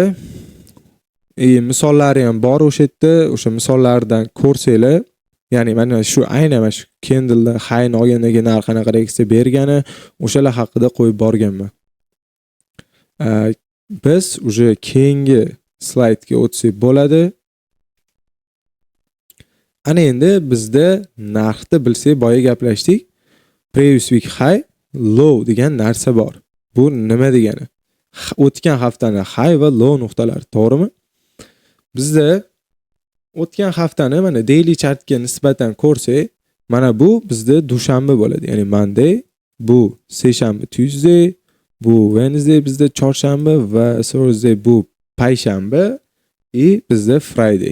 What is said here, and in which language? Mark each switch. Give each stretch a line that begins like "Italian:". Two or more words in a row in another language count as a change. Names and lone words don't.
Uzbek: Misollari ham bor o'sha yerda, o'sha misollardan ko'rsanglar, ya'ni mana shu aynan mana shu candle high olgandagi narx qanaqa reaksiya bergani, o'shalar haqida qo'yib borganman. Biz уже keyingi slaydga o'tsak bo'ladi. Ana endi bizda narxni bilsak, boya gaplashdik.
English: Previous week high, low
Uzbek: degan narsa bor. Bu nima degani? O'tgan haftani high va low nuqtalari, to'g'rimi? Bizda o'tgan haftani mana
English: daily chartga
Uzbek: nisbatan ko'rsak, mana bu bizda dushanba bo'ladi. Ya'ni Monday, bu seshanba, Tuesday, bu Wednesday bizda chorshanba va Thursday bu payshanba, bizda Friday.